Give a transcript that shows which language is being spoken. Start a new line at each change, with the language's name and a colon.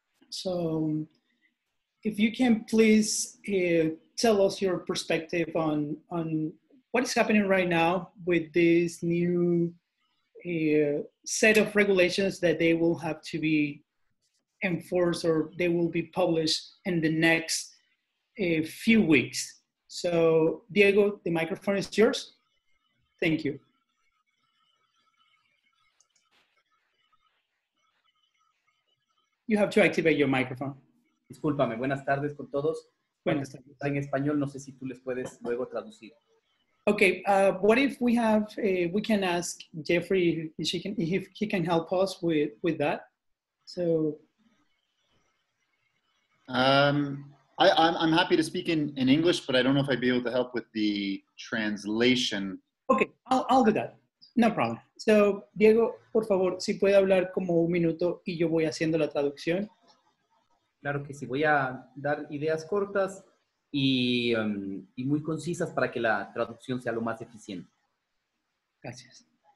English: So if you can please tell us your perspective on what is happening right now with this new set of regulations that they will have to be enforced, or they will be published in the next few weeks. So Diego, the microphone is yours. Thank you. You have to activate your microphone.
Spanish: Discúlpame, buenas tardes con todos. Buenas tardes. Está en español, no sé si tú les puedes luego traducir.
English: Okay, what if we have, we can ask Jeffrey if he can help us with that. So. I'm happy to speak in English, but I don't know if I'd be able to help with the translation. Okay, I'll do that. No problem.
Spanish: So, Diego, por favor, si puede hablar como un minuto y yo voy haciendo la traducción. Claro que sí, voy a dar ideas cortas y muy concisas para que la traducción sea lo más eficiente. Gracias.